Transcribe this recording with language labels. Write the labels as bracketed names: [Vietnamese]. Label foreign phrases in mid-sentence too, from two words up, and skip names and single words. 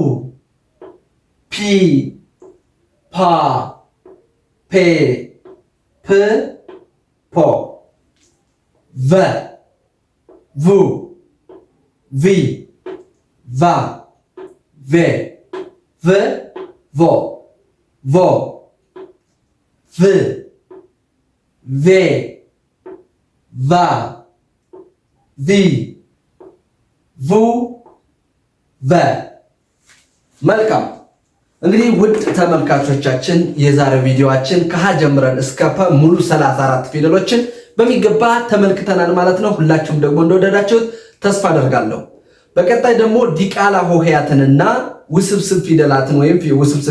[Amharic] ፒ ፓ ፔ ፕ ፖ ቨ ቡ ቪ ቫ ቬ ቭ ቮ ቮ ቭ ቬ ቫ ቪ ቡ ቨ። መልካም እንግዲህ ውድ ተመልካቾቻችን የዛሬው ቪዲዮአችን ከሀ ጀምረን እስከ ፐ ሙሉ 34 ፊደሎችን በሚገባ ተመልክተናል ማለት ነው። ሁላችሁም ደግሞ እንደወደዳችሁት ተስፋ አደርጋለሁ። በቀጣይ ደግሞ ዲቃላ ሆሄያትንና ውስብስብ ፊደላትን ወይም ውስብስብ